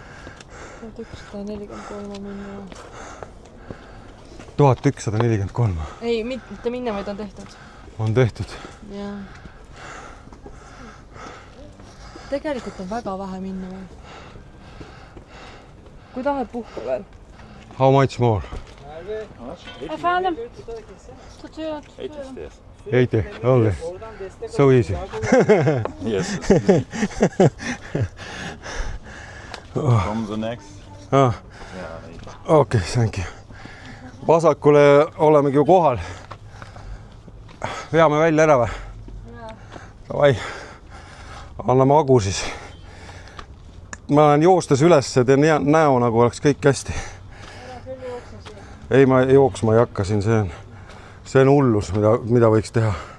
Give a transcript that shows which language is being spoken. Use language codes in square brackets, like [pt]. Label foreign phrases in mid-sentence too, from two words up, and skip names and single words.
[et] 1143 minna. 1143. Ei, mitte minna, vaid on tehtud. On tehtud. Jaa. Tegelikult on väga vähe minna veel. Kui tahad puhka veel? [en] How much more? I found them. 80 only. So easy. Yes. From the next. Okei, thank you. [et] Vasakule olemegi ju kohal. Veame välja ära või? Davai. Anname agu siis. Ma olen joostes üles ja teen näo, nagu oleks kõik hästi. Ei, ma jooksma ei hakka siin, see on hullus, mida võiks teha.